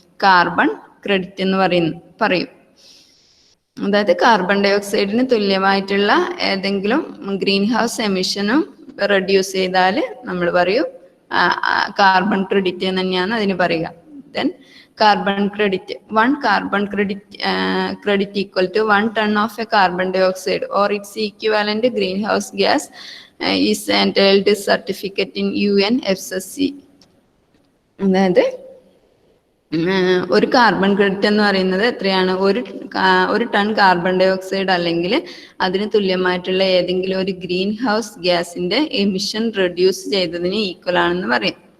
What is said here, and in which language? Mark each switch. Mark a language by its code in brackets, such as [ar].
[ml] Carbon credit എന്ന് പറയും. അതായത് കാർബൺ ഡൈ ഓക്സൈഡിന് തുല്യമായിട്ടുള്ള ഏതെങ്കിലും ഗ്രീൻ ഹൗസ് എമിഷനും റെഡ്യൂസ് ചെയ്താൽ നമ്മൾ പറയും കാർബൺ ക്രെഡിറ്റ് എന്ന് തന്നെയാണ് അതിന് പറയുക. [en] Then carbon credit, 1 carbon credit equal to 1 ton of a carbon dioxide or its equivalent greenhouse gas is entitled certificate in UNFCCC. [ml] അതായത് ഒരു കാർബൺ ക്രെഡിറ്റ് എന്ന് പറയുന്നത് എത്രയാണ്? 1 ton കാർബൺ ഡൈ ഓക്സൈഡ് അല്ലെങ്കിൽ അതിന് തുല്യമായിട്ടുള്ള ഏതെങ്കിലും ഒരു ഗ്രീൻ ഹൗസ് ഗ്യാസിന്റെ എമിഷൻ റെഡ്യൂസ് ചെയ്തതിന് ഈക്വൽ ആണെന്ന് പറയും.